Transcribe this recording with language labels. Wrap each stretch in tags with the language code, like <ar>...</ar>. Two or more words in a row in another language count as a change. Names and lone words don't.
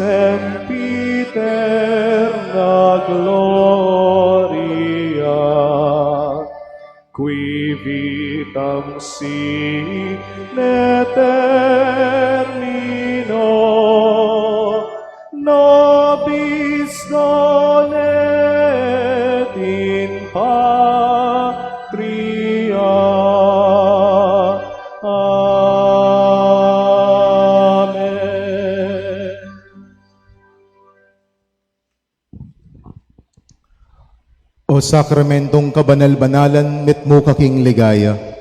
<la>sempiterna gloria, qui vitam sine termino, nobis donet in patria. Amen.</la> <pam>O sakramentong kabanal-banalan, met mo kaking ligaya.</pam>